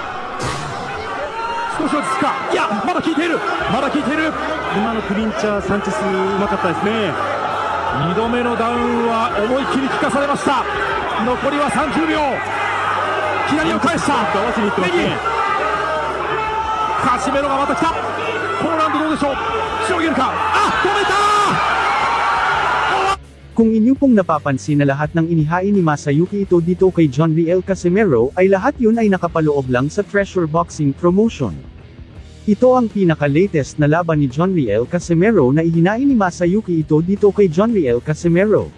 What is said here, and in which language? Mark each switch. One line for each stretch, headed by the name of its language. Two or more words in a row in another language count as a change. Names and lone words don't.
Japanese: 少し落ち着くか、いやまだ効いている、今のクリンチャーサンチェスうまかったですね。2度目のダウンは思い切り効かされました。残りは30秒、左を返した、右カシメロがまた来た。このラウンドどうでしょう、しのげるか、止めた。
Filipino: Kung inyo pong napapansin na lahat ng inihain ni Masayuki Ito dito kay Jonriel Casimero ay lahat yun ay nakapaloob lang sa Treasure Boxing Promotion. Ito ang pinaka-latest na laban ni Jonriel Casimero na ihinain ni Masayuki Ito dito kay Jonriel Casimero.